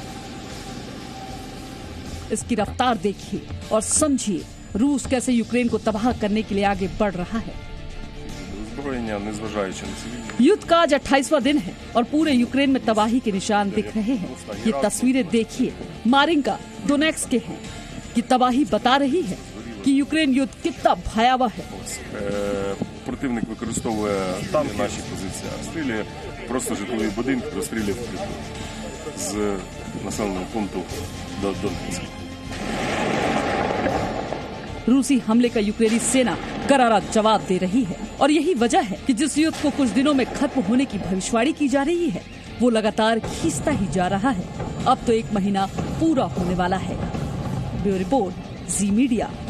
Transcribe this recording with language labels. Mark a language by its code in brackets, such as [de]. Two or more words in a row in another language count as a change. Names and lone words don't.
[hi] इसकी रफ्तार देखिए और समझिए रूस कैसे यूक्रेन को तबाह करने के लिए आगे बढ़ रहा है। युद्ध का आज 28वां दिन है और पूरे यूक्रेन में तबाही के निशान दिख रहे हैं। ये तस्वीरें देखिए मारिंका, डोनेट्स्क के हैं। ये तबाही बता रही है कि यूक्रेन युद्ध कितना भयावह है। [uk] Противник використовує танки, наші позиції, розстрілює просто житлові будинки, розстрілює з населеного пункту до Донецька। [hi] रूसी हमले का यूक्रेनी सेना करारा जवाब दे रही है और यही वजह है कि जिस युद्ध को कुछ दिनों में खत्म होने की भविष्यवाणी की जा रही है वो लगातार खींचता ही जा रहा है। अब तो 1 महीना पूरा होने वाला है। ब्यूरो रिपोर्ट, जी मीडिया।